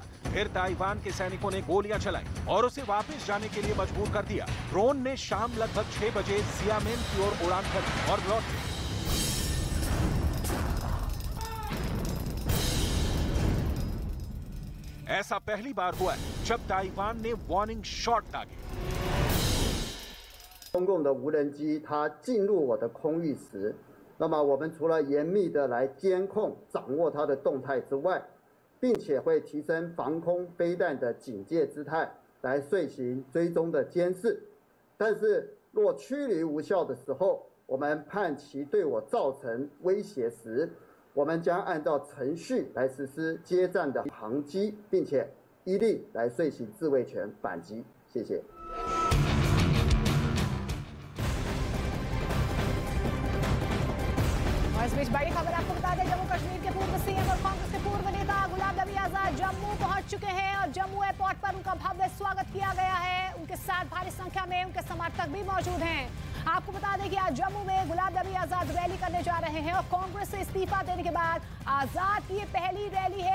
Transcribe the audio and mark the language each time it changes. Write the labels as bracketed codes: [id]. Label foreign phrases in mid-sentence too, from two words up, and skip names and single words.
[hi] फिर ताइवान के सैनिकों ने गोलियां चलाई और उसे वापस जाने के लिए मजबूर कर दिया। ड्रोन ने शाम लगभग 6 बजे सियामेन की ओर उड़ान भरी और लौट गई। ऐसा पहली बार हुआ है जब ताइवान ने [en] warning shot [hi] दागे। [zh] 中共的无人机它进入我的空域时，那么我们除了严密的来监控、掌握它的动态之外，并且会提升防空飞弹的警戒姿态，来遂行追踪的监视。但是若驱离无效的时候，我们判其对我造成威胁时，我们将按照程序来实施接战的航击，并且依例来遂行自卫权反击。谢谢。 [hi] और इस बीच बड़ी खबर आपको बता दें, जम्मू कश्मीर के पूर्व सीएम और कांग्रेस के पूर्व नेता गुलाम नबी आजाद जम्मू पहुंच चुके हैं और जम्मू एयरपोर्ट पर उनका भव्य स्वागत किया गया है। उनके साथ भारी संख्या में उनके समर्थक भी मौजूद हैं। आपको बता दें कि आज जम्मू में गुलाम नबी आजाद रैली करने जा रहे हैं और कांग्रेस से इस्तीफा देने के बाद आजाद की ये पहली रैली है।